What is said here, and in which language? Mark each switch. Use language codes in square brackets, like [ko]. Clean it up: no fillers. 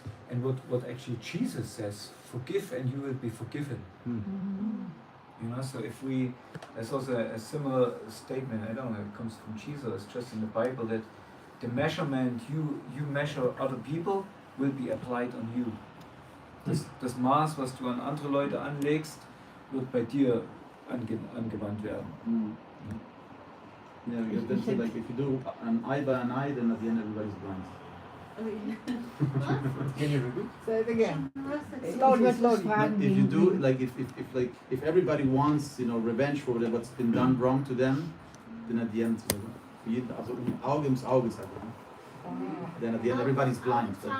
[en] And what actually Jesus says, forgive and you will be forgiven. So if there's also a similar statement, I don't know, it comes from Jesus, it's just in the Bible, that the measurement you measure other people will be applied on you. [de] Das Maß, was du an andere Leute anlegst, wird bei dir angewandt werden. [en] Yeah, because that's like if you do an eye by an eye, then at the end everybody's blind. Can you repeat? Say it again. Slowly. If you do if everybody wants revenge for what's been done wrong to them, then at the end also [de] Auge ums Auge sagt [en] then at the end everybody's blind.